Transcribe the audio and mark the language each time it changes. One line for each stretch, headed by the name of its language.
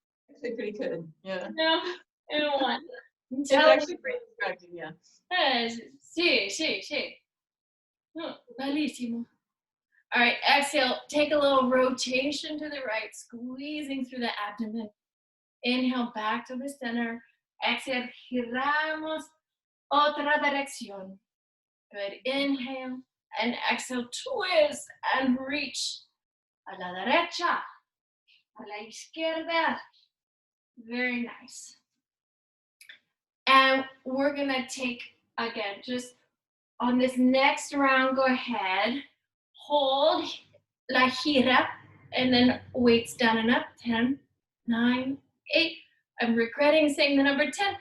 English: Actually pretty good, yeah. No, I don't want. It's actually pretty distracting, yeah.
Spanish: Sí.
English: Oh, bellissimo. All right, exhale. Take a little rotation to the right, squeezing through the abdomen. Inhale back to the center. Exhale,
Spanish: giramos otra dirección.
English: Good. Inhale and exhale, twist and reach.
Spanish: A la derecha, a la izquierda.
English: Very nice. And we're gonna take, again, just on this next round, go ahead, hold
Spanish: la gira,
English: and then weights down and up. 10, 9, 8. I'm regretting saying the number 10.